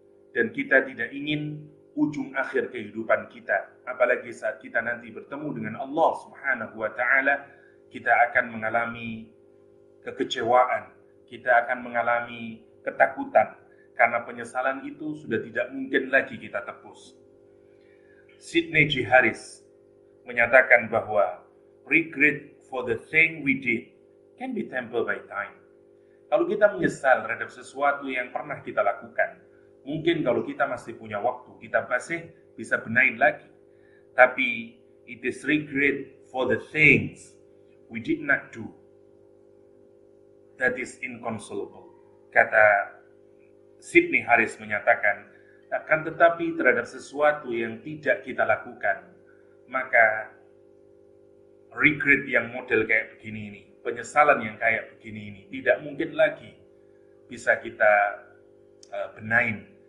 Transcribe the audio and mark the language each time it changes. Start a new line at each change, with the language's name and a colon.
Indonesian: Dan kita tidak ingin ujung akhir kehidupan kita, apalagi saat kita nanti bertemu dengan Allah Subhanahu wa taala, kita akan mengalami kekecewaan, kita akan mengalami ketakutan, karena penyesalan itu sudah tidak mungkin lagi kita tebus. Sidney G.
English: Harris
Indonesian: menyatakan bahwa
English: regret for the thing we did can be tempered by time.
Indonesian: Kalau kita menyesal terhadap sesuatu yang pernah kita lakukan, mungkin kalau kita masih punya waktu, kita masih bisa benahin lagi. Tapi
English: it is regret for the things we did not do that is inconsolable.
Indonesian: Kata Sidney Harris menyatakan, akan tetapi terhadap sesuatu yang tidak kita lakukan, maka regret yang model kayak begini ini, penyesalan yang kayak begini ini tidak mungkin lagi bisa kita benahin.